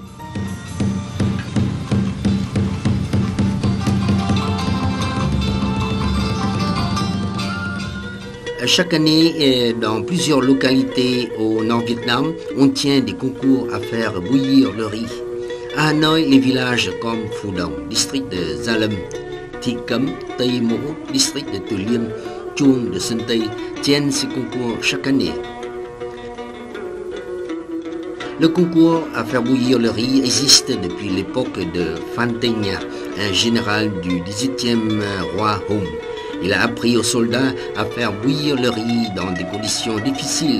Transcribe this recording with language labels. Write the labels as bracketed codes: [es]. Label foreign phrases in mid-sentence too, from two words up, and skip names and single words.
[fr] Chaque année, dans plusieurs localités au Nord-Vietnam, on tient des concours à faire bouillir le riz. À Hanoï, les villages comme Phu Dong, district de Gia Lâm, Thị Cấm, Tây Mỗ, district de Từ Liêm, Chuông de Sơn Tây tiennent ces concours chaque année. Le concours à faire bouillir le riz existe depuis l'époque de Phan Thanh Nha, un général du 18e roi Hùng. Il a appris aux soldats à faire bouillir le riz dans des conditions difficiles.